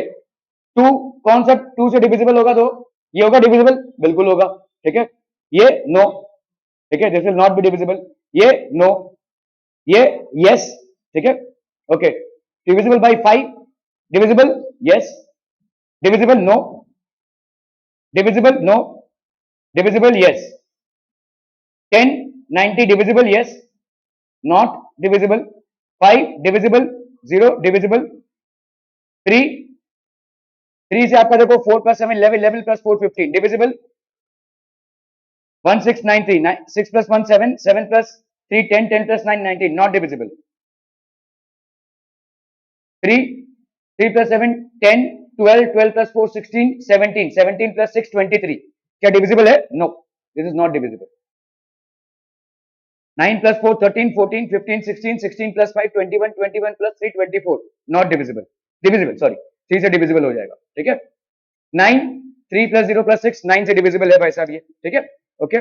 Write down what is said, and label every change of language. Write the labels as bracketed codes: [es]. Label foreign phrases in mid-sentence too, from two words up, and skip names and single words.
[hi] 2 कौन सा 2 से डिविजिबल होगा, तो ये होगा डिविजिबल, बिल्कुल होगा, ठीक है, ये नो, ठीक है, [en] this will not be divisible, [hi] ये नो, ये यस, ठीक है, ओके। [en] divisible by 5, divisible yes, divisible no, divisible no, divisible yes, 10 90 divisible yes, not divisible, 5 divisible, 0 divisible, 3 [hi] 3 से आपका देखो [en] 4 plus 7 11, 11 plus 4 15 divisible, 1693 6 plus 1 7, 7 plus 3 10, 10 plus 9 19, not divisible, 3 3 plus 7 10, 12, 12 plus 4 16, 17, 17 plus 6 23, [hi] क्या डिविजिबल है, नो, [en] this is not divisible. 9 plus 4 13, 14 15 16, 16 plus 5 21, 21 plus 3 24, not divisible, divisible sorry [hi] 3 से डिविजिबल हो जाएगा, ठीक है। 9 [en] 3 plus 0 plus 6 [hi] 9 से डिविजिबल है भाई साहब ये, ठीक है, ओके।